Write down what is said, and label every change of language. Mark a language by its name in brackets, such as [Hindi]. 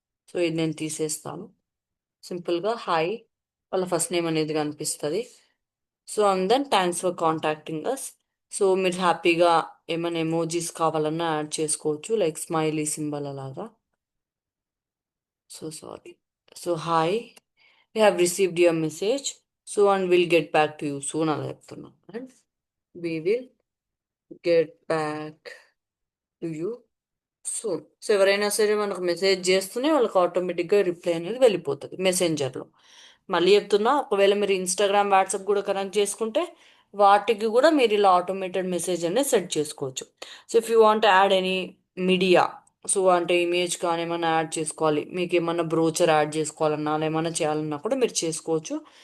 [Telugu] So ఇది నేను తీసేస్తాను. సింపుల్గా హాయ్ వాళ్ళ ఫస్ట్ నేమ్ అనేది కనిపిస్తుంది. So [English] And then thanks for contacting us. [Telugu] So మీరు హ్యాపీగా ఏమైనా ఎమోజీస్ కావాలన్నా యాడ్ చేసుకోవచ్చు, లైక్ స్మైలీ సింబల్ అలాగా. [English] So sorry. So hi, we have received your message, so and we'll get back to you soon [Telugu] అలా చెప్తున్నాం. [English] And we will get back to you soon. [Telugu] So ఎవరైనా సరే మనకు message చేస్తూనే వాళ్ళకి ఆటోమేటిక్గా రిప్లై అనేది వెళ్ళిపోతుంది మెసెంజర్లో. మళ్ళీ చెప్తున్నా, ఒకవేళ మీరు ఇన్స్టాగ్రామ్ వాట్సాప్ కూడా కనెక్ట్ చేసుకుంటే వాటికి కూడా మీరు ఇలా ఆటోమేటెడ్ మెసేజ్ అనేది సెట్ చేసుకోవచ్చు. So [English] if you want add any media, [Telugu] so అంటే ఇమేజ్ కానీ ఏమైనా యాడ్ చేసుకోవాలి, మీకు ఏమన్నా బ్రోచర్ యాడ్ చేసుకోవాలన్నా అలా ఏమైనా చేయాలన్నా కూడా మీరు చేసుకోవచ్చు.